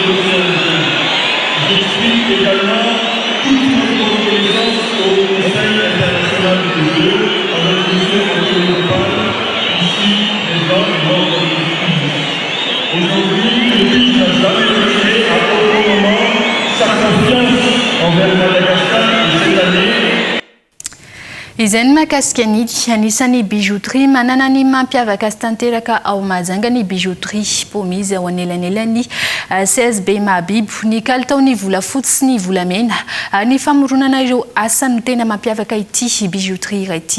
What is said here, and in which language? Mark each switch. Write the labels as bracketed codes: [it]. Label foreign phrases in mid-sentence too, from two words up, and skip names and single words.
[fr] J'exprime également toutes mes reconnaissances au Conseil international des Jeux, avec monsieur Antonio Pal, ici présent et membre du COJI. Aujourd'hui, le pays n'a jamais montré à aucun moment sa confiance envers Madagascar cette année. [mg] Izany mahakasika ny anisany bijouterie manana ny mampiavaka azy tanteraka ao Mahajanga ny bijouterie pomizy ao anelanelany CSB Mahabibo ny kalitaony volafotsy sy ny volamena ny famoronana ireo asa no tena mampiavaka ity bijouterie iray ity.